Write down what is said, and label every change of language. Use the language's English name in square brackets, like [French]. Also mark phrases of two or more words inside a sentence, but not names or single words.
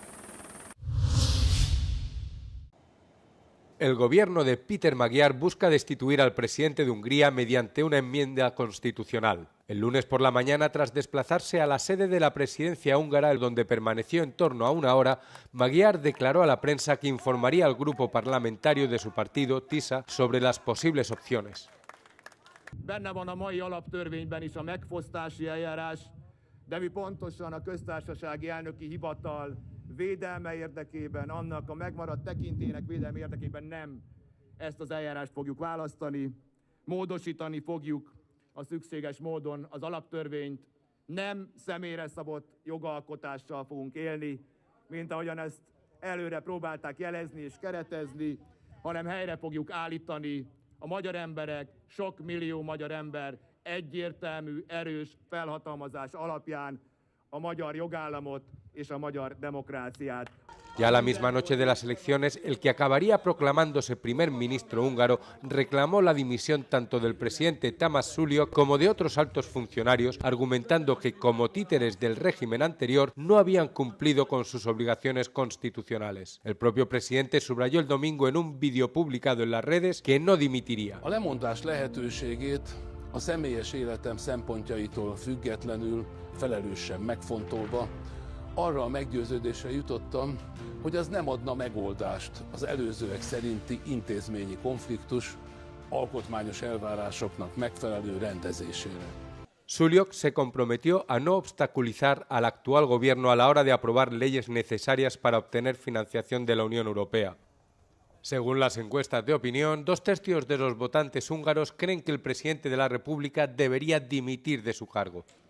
[Spanish] El gobierno de Péter Magyar busca destituir al presidente de Hungría mediante una enmienda constitucional. El lunes por la mañana, tras desplazarse a la sede de la presidencia húngara, donde permaneció en torno a una hora, Magyar declaró a la prensa que informaría al grupo parlamentario de su partido, TISA, sobre las posibles opciones. [Hungarian] Benne van a mai alaptörvényben is a megfosztási eljárás, de mi pontosan a köztársasági elnöki hivatal védelme érdekében, annak a megmaradt tekintélynek védelme érdekében nem ezt az eljárást fogjuk választani, módosítani fogjuk a szükséges módon az alaptörvényt, nem személyre szabott jogalkotással fogunk élni, mint ahogyan ezt előre próbálták jelezni és keretezni, hanem helyre fogjuk állítani a magyar emberek, sok millió magyar ember egyértelmű, erős felhatalmazás alapján a magyar jogállamot és a magyar demokráciát. [Spanish] Ya la misma noche de las elecciones, el que acabaría proclamándose primer ministro húngaro reclamó la dimisión tanto del presidente Tamás Sullyok como de otros altos funcionarios, argumentando que, como títeres del régimen anterior, no habían cumplido con sus obligaciones constitucionales. El propio presidente subrayó el domingo en un vídeo publicado en las redes que no dimitiría. [Hungarian] A lemondás lehetőségét a személyes életem szempontjaitól függetlenül, felelősen megfontolva, arra a meggyőződésre jutottam, hogy az nem adna megoldást az előzőek szerinti intézményi konfliktus alkotmányos elvárásoknak megfelelő rendezésére. [Spanish] Sullyok se comprometió a no obstaculizar al actual gobierno a la hora de aprobar leyes necesarias para obtener financiación de la Unión Europea. Según las encuestas de opinión, 2/3 de los votantes húngaros creen que el presidente de la República debería dimitir de su cargo.